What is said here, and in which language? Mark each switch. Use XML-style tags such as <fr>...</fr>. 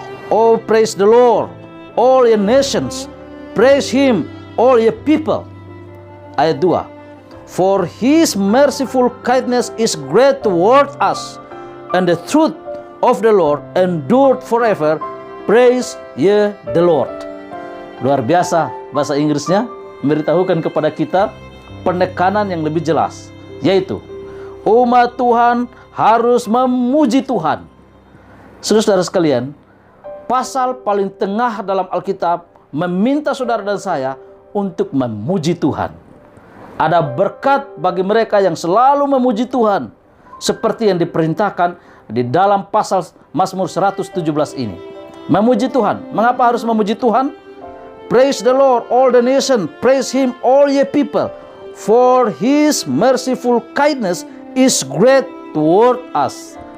<en>Oh, praise the Lord, all ye nations, praise Him, all ye people.</en> <id>Ayat 2,</id> <en>for His merciful kindness is great toward us, and the truth of the Lord endured forever. Praise ye the Lord.</en> <id>Luar biasa bahasa Inggrisnya memberitahukan kepada kita penekanan yang lebih jelas, yaitu umat Tuhan harus memuji Tuhan. Saudara-saudara sekalian, pasal paling tengah dalam Alkitab meminta saudara dan saya untuk memuji Tuhan. Ada berkat bagi mereka yang selalu memuji Tuhan, seperti yang diperintahkan di dalam pasal Mazmur 117 ini. Memuji Tuhan. Mengapa harus memuji Tuhan?</id> <en>Praise the Lord, all the nation, praise Him, all ye people, for His merciful kindness is great toward us.</en>